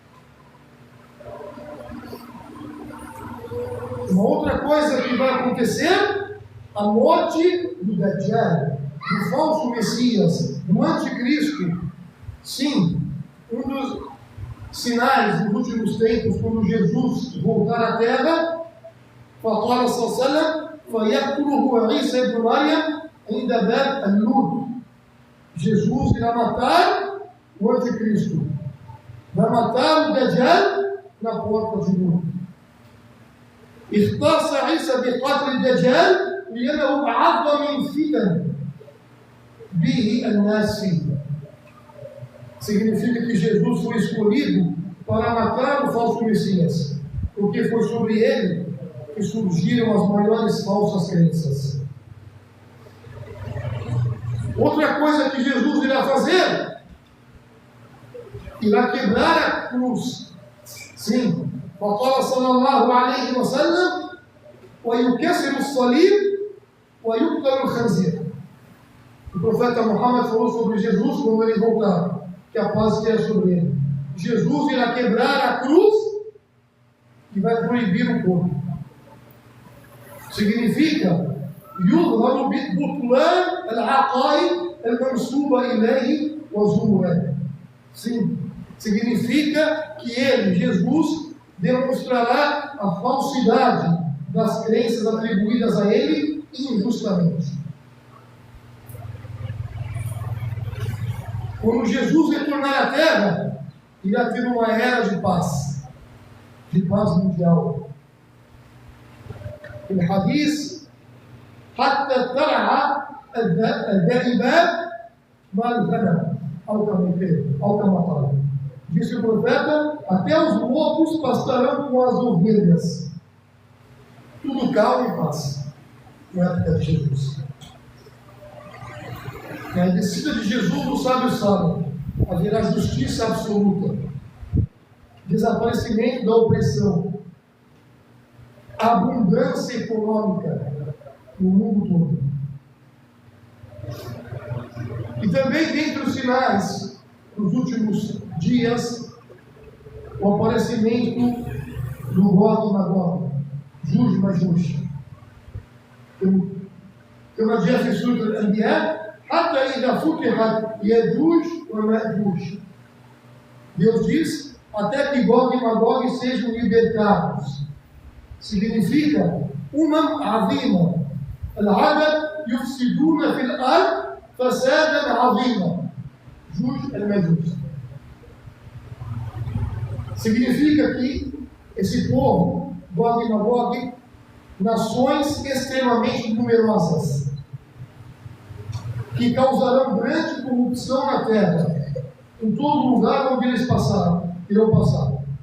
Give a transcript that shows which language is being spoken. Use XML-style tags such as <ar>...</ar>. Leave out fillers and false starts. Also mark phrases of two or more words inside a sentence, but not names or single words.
<pt>Uma outra coisa que vai acontecer, a morte do Dajjal, do falso Messias, do anticristo. Sim, um dos sinais dos últimos tempos, quando Jesus voltar à terra,</pt> <ar>فقال صلى الله عليه وسلم فيقتله عيسى ابن مريم عند باب النور.</ar> <pt>Jesus irá matar o anticristo, vai matar o Dajjal na porta de Nur.</pt> <ar>اختص عيسى بقتل الدجال لأنه أعظم فتن به الناس فيه.</ar> <pt>Significa que Jesus foi escolhido para matar o falso Messias, porque foi sobre ele que surgiram as maiores falsas crenças. Outra coisa que Jesus irá fazer, irá quebrar a cruz. Sim.</pt> <ar>فقال صلى الله عليه وسلم ويكسر الصليب ويقتل الخنزير.</ar> <pt>O profeta Muhammad falou sobre Jesus quando ele voltar, que a paz esteja sobre ele. Jesus irá quebrar a cruz e vai proibir o corpo.</pt> <ar>Significa يظهر بطلان العقائد المنسوبة إليه وزورها.</ar> <pt>Sim, significa que ele, Jesus, demonstrará a falsidade das crenças atribuídas a ele injustamente. Quando Jesus retornar à Terra, irá ter uma era de paz mundial.</pt> <ar>O hadith, حتى ترعى الذئبان مع الغنم أو كما قال.</ar> <pt>Disse o profeta, até os lobos pastarão com as ovelhas. Tudo calmo e paz. Na época de Jesus. Na descida de Jesus, os sábios sabem, haverá justiça absoluta, desaparecimento da opressão, abundância econômica no mundo todo. E também dentre os sinais dos últimos dias, o aparecimento do Gog e Magog, Juj e Majuj.</pt> <ar>كما جاء في سورة الأنبياء حتى إذا فتحت يأجوج ومأجوج.</ar> <pt>Deus diz até que Gog e Magog sejam libertados. Significa عظيمة.</pt> <ar>العدد يفسدون في الأرض فسادا عظيما. Juj المجوس.</ar> <pt>Significa que esse povo, Gog e Magog, nações extremamente numerosas, que causarão grande corrupção na terra, em todo lugar onde eles irão passar.</pt>